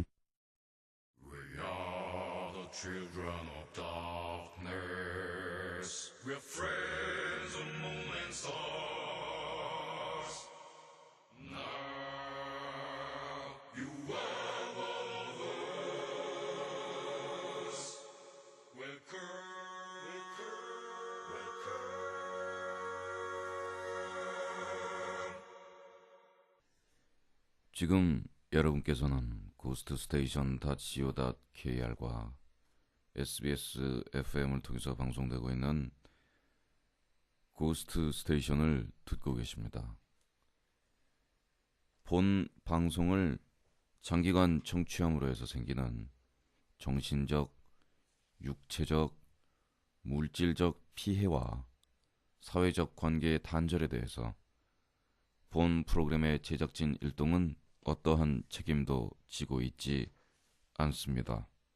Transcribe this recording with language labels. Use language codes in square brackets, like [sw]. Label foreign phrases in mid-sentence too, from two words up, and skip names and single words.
[en] We are the children of darkness. We're friends of moon and stars. Now you are one of us. Welcome. [ko] 지금 여러분께서는 ghoststation.co.kr과 SBS FM을 통해서 방송되고 있는 고스트 스테이션을 듣고 계십니다. 본 방송을 장기간 청취함으로 해서 생기는 정신적, 육체적, 물질적 피해와 사회적 관계의 단절에 대해서 본 프로그램의 제작진 일동은 어떠한 책임도 지고 있지 않습니다.